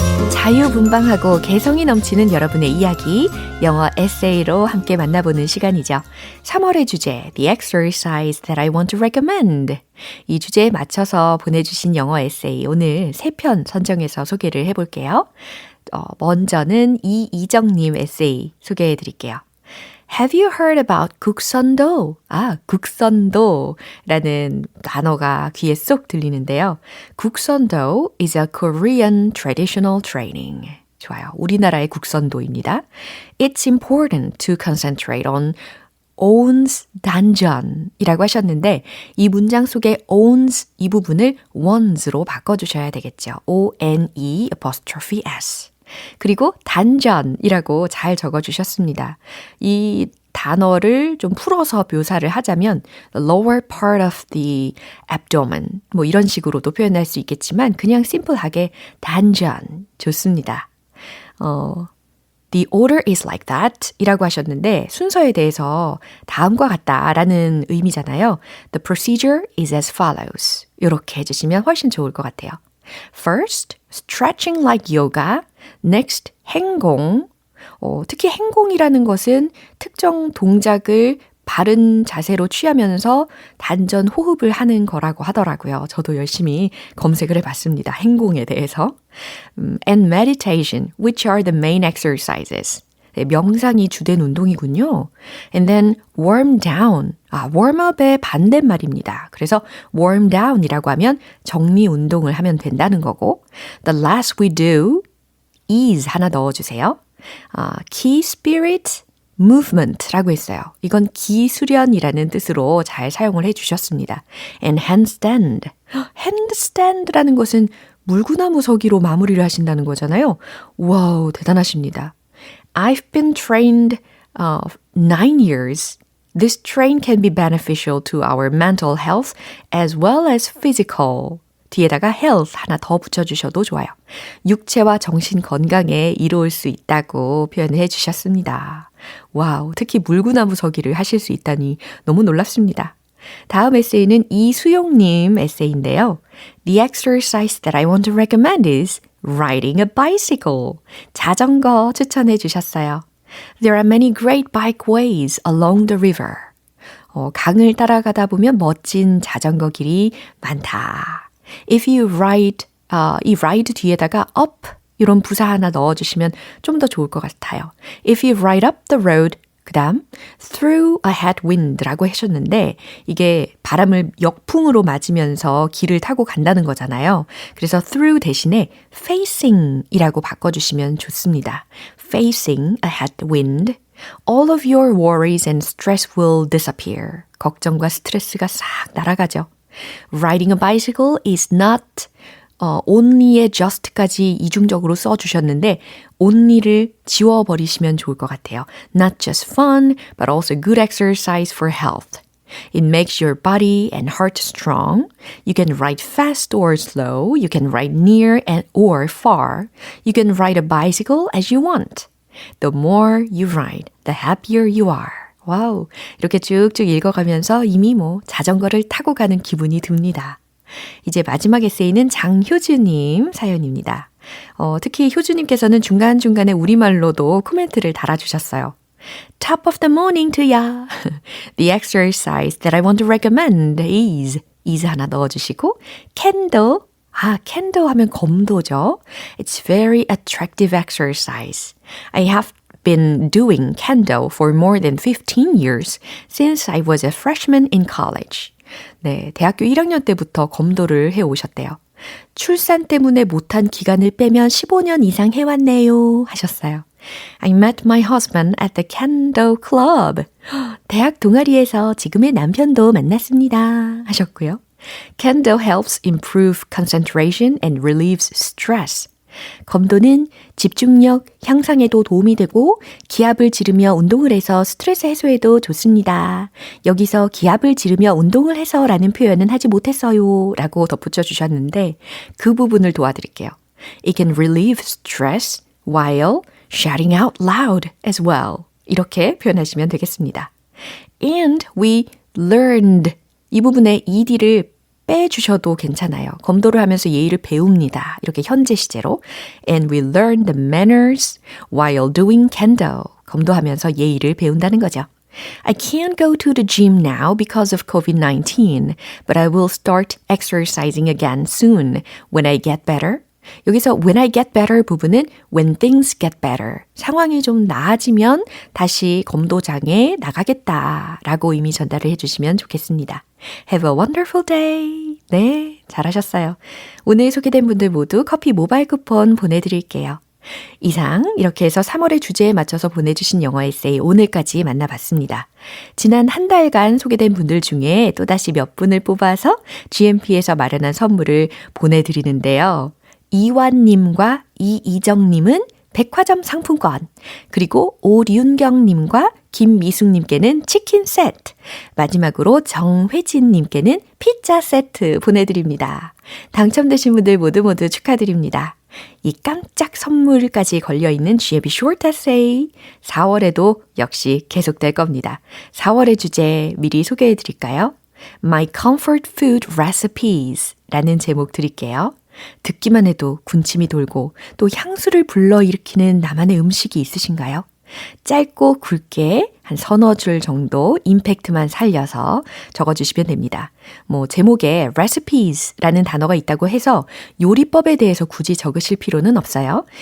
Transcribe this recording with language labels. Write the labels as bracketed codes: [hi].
[ko] 자유분방하고 개성이 넘치는 여러분의 이야기, 영어 에세이로 함께 만나보는 시간이죠. 3월의 주제, [en] The Exercise That I Want to Recommend. [ko] 이 주제에 맞춰서 보내주신 영어 에세이, 오늘 3편 선정해서 소개를 해볼게요. 먼저는 이정님 에세이 소개해드릴게요. [en] Have you heard about 국선도? [ko] 국선도라는 단어가 귀에 쏙 들리는데요. [en] 국선도 is a Korean traditional training. [ko] 좋아요. 우리나라의 국선도입니다. [en] It's important to concentrate on owns [ko] 단전이라고 하셨는데 이 문장 속에 owns 이 부분을 ones로 바꿔주셔야 되겠죠. [en] O-N-E apostrophe S. [ko] 그리고 단전이라고 잘 적어주셨습니다. 이 단어를 좀 풀어서 묘사를 하자면 [en] the lower part of the abdomen [ko] 뭐 이런 식으로도 표현할 수 있겠지만 그냥 심플하게 단전 좋습니다. [en] The order is like that [ko] 이라고 하셨는데 순서에 대해서 다음과 같다라는 의미잖아요. [en] The procedure is as follows. [ko] 이렇게 해주시면 훨씬 좋을 것 같아요. [en] First, stretching like yoga. Next, 행공. [ko] 특히 행공이라는 것은 특정 동작을 바른 자세로 취하면서 단전 호흡을 하는 거라고 하더라고요. 저도 열심히 검색을 해봤습니다. 행공에 대해서. [en] And meditation, which are the main exercises. [ko] 네, 명상이 주된 운동이군요. [en] And then warm down. [ko] warm up의 반대말입니다. 그래서 warm down이라고 하면 정리 운동을 하면 된다는 거고 [en] the last we do is [ko] 하나 넣어주세요. key spirit movement라고 했어요. 이건 기수련이라는 뜻으로 잘 사용을 해주셨습니다. [en] And handstand. [ko] handstand라는 것은 물구나무 서기로 마무리를 하신다는 거잖아요. 와우, 대단하십니다. [en] I've been trained 9 years. This train can be beneficial to our mental health as well as physical. [ko] 뒤에다가 health 하나 더 붙여주셔도 좋아요. 육체와 정신 건강에 이로울 수 있다고 표현을 해주셨습니다. 와우, 특히 물구나무 서기를 하실 수 있다니 너무 놀랍습니다. 다음 에세이는 이수용님 에세이인데요. [en] The exercise that I want to recommend is riding a bicycle. [ko] 자전거 추천해 주셨어요. [en] There are many great bikeways along the river. [ko] 강을 따라가다 보면 멋진 자전거 길이 많다. [en] If you ride, [ko] 이 ride 뒤에다가 up 이런 부사 하나 넣어주시면 좀 더 좋을 것 같아요. [en] If you ride up the road, [ko] 그 다음 [en] through a headwind [ko] 라고 하셨는데 이게 바람을 역풍으로 맞으면서 길을 타고 간다는 거잖아요. 그래서 through 대신에 facing이라고 바꿔주시면 좋습니다. [en] Facing a headwind. All of your worries and stress will disappear. [ko] 걱정과 스트레스가 싹 날아가죠. [en] Riding a bicycle is not [ko] only의 just까지 이중적으로 써주셨는데 only를 지워버리시면 좋을 것 같아요. [en] Not just fun, but also good exercise for health. It makes your body and heart strong. You can ride fast or slow. You can ride near and or far. You can ride a bicycle as you want. The more you ride, the happier you are. [ko] 와우, 이렇게 쭉쭉 읽어가면서 이미 자전거를 타고 가는 기분이 듭니다. 이제 마지막 에세이는 장효주님 사연입니다. 특히 효주님께서는 중간중간에 우리말로도 코멘트를 달아주셨어요. [en] Top of the morning to ya. The exercise that I want to recommend is [ko] 하나 넣어주시고 [en] candle. [ko] candle 하면 검도죠. [en] It's very attractive exercise. I have been doing candle for more than 15 years since I was a freshman in college. [ko] 네, 대학교 1학년 때부터 검도를 해오셨대요. 출산 때문에 못한 기간을 빼면 15년 이상 해왔네요 하셨어요. [en] I met my husband at the Kendo Club. [ko] 대학 동아리에서 지금의 남편도 만났습니다 하셨고요. [en] Kendo helps improve concentration and relieves stress. [ko] 검도는 집중력 향상에도 도움이 되고 기합을 지르며 운동을 해서 스트레스 해소에도 좋습니다. 여기서 기합을 지르며 운동을 해서 라는 표현은 하지 못했어요 라고 덧붙여 주셨는데 그 부분을 도와드릴게요. [en] It can relieve stress while shouting out loud as well. [ko] 이렇게 표현하시면 되겠습니다. [en] And we learned [ko] 이 부분에 ed를 빼주셔도 괜찮아요. 검도를 하면서 예의를 배웁니다. 이렇게 현재 시제로. [en] And we learn the manners while doing kendo. [ko] 검도하면서 예의를 배운다는 거죠. [en] I can't go to the gym now because of COVID-19, but I will start exercising again soon when I get better. [ko] 여기서 [en] when I get better [ko] 부분은 [en] when things get better. [ko] 상황이 좀 나아지면 다시 검도장에 나가겠다라고 이미 전달을 해주시면 좋겠습니다. [en] Have a wonderful day. [ko] 네, 잘하셨어요. 오늘 소개된 분들 모두 커피 모바일 쿠폰 보내드릴게요. 이상 이렇게 해서 3월의 주제에 맞춰서 보내주신 영어 에세이 오늘까지 만나봤습니다. 지난 한 달간 소개된 분들 중에 또다시 몇 분을 뽑아서 GMP에서 마련한 선물을 보내드리는데요. 이완님과 이이정님은 백화점 상품권, 그리고 오륜경님과 김미숙님께는 치킨 세트, 마지막으로 정회진님께는 피자 세트 보내드립니다. 당첨되신 분들 모두 축하드립니다. 이 깜짝 선물까지 걸려있는 GMP Short Essay 4월에도 역시 계속될 겁니다. 4월의 주제 미리 소개해드릴까요? [en] My Comfort Food Recipes [ko] 라는 제목 드릴게요. 듣기만 해도 군침이 돌고 또 향수를 불러일으키는 나만의 음식이 있으신가요? 짧고 굵게 한 서너 줄 정도 임팩트만 살려서 적어주시면 됩니다. 제목에 recipes라는 단어가 있다고 해서 요리법에 대해서 굳이 적으실 필요는 없어요.